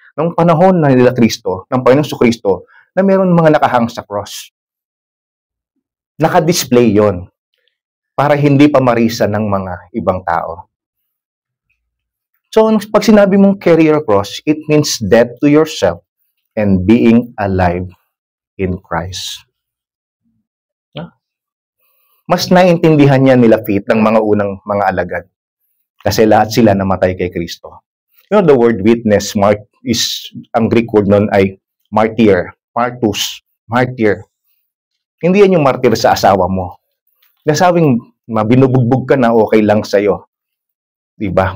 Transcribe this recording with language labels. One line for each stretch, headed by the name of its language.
Filipino: Nung panahon na nila Kristo, ng Panginoong Kristo, na meron mga nakahang sa cross. Naka-display yon para hindi pa marisa ng mga ibang tao.
English: So,
Filipino: pag sinabi mong
English: carry your cross, it means death to yourself and being alive in Christ.
Filipino: Mas naintindihan niya nila Faith ng mga unang mga alagad. Kasi lahat sila namatay kay Kristo.
English: You know, the word witness,
Filipino: ang Greek word nun ay martyr, martus, martyr. Hindi yan yung martyr sa asawa mo. Nasabing binubugbog ka na okay lang sa'yo. Diba?